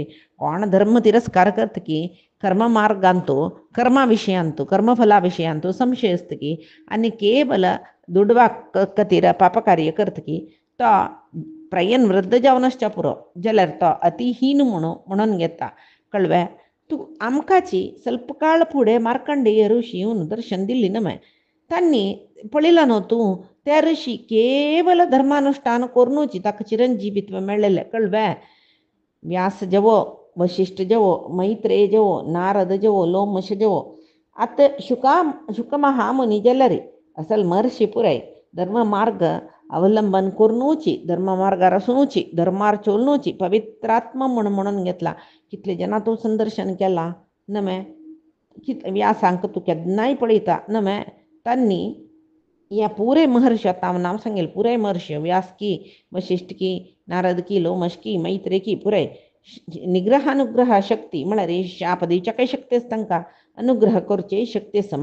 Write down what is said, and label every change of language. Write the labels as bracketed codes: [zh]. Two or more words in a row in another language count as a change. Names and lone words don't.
[kok] कोण धर्म तिरस्कार करतकी कर्म मार्गांतू कर्मा विशयांतू कर्मफला विशयांतू संशय आसतकी आनी केवल दुडवाक खातीर पापकार्य करतकी तो प्रयन वृद्ध जावन आसच्या पुरो जाल्यार तो अतिहीन म्हणून घेता कळवे. तूं आमकाची ಸ್ವಲ್ಪ काळ फुडें मार्कंडेय ऋषी येवन दर्शन दिल्ली न्हय. तांणी पळयलां न्हू तूं त्या ऋषी केवल धर्मानुष्ठान करूनच ताका चिरंजीवित्व मेळ्ळेलें कळवे. व्यास जवो वशिष्ठ जवो मैत्रेय जवो नारद जवो लोमश जवो आतां शुक महामुनी जाल्यार असल महर्षी पुराय धर्म मार्ग अवलंबन करूनच धर्म मार्गार आसूनच धर्मार चलूनच पवित्रात्मा म्हणून घेतला. कितले जाणां तूं संदर्शन केलां नमे व्यासांक तूं केन्नाय पळयता नमे तांणी ह्या पुरे महर्षी आतां हांव नांव सांगेल पुराय महर्षी व्यास की वशिष्ठ की नारद की लोमश की मैत्रेय की पुराय निग्रहानुग्रह शक्ती म्हळ्यार शापदीच्या काही शक्ती आसा तांकां अनुग्रह करचे शक्ती आसा.